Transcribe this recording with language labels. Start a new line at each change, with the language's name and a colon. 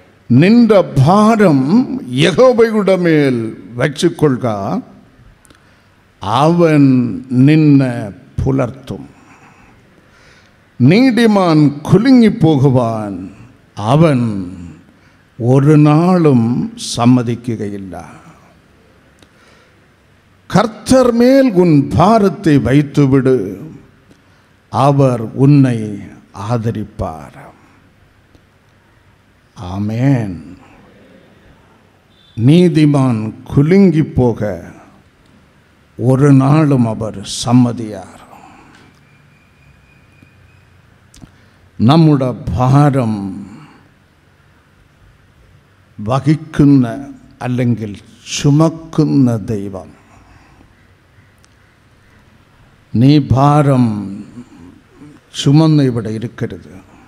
Malayalam: നിന്റെ ഭാരം യഹോവയുടെ മേൽ വച്ചുകൊള്ളുക, അവൻ നിന്നെ പുലർത്തും. നീതിമാൻ കുലുങ്ങിപ്പോകുവാൻ അവൻ ഒരു നാളും സമ്മതിക്കുകയില്ല.
Tamil: கர்த்தர் மேல் உன் பாரத்தை வைத்துவிடு, அவர் உன்னை ஆதரிப்பார். ஆமென். நீதிமான் குலுங்கி போக ஒரு நாளும் அவர் സമ്മതിയാർ.
Malayalam: നമ്മുടെ ഭാരം വഹിക്കുന്ന അല്ലെങ്കിൽ ചുമക്കുന്ന ദൈവം. നീ ഭാരം ചുമന്ന് ഇവിടെ ഇരിക്കരുത്.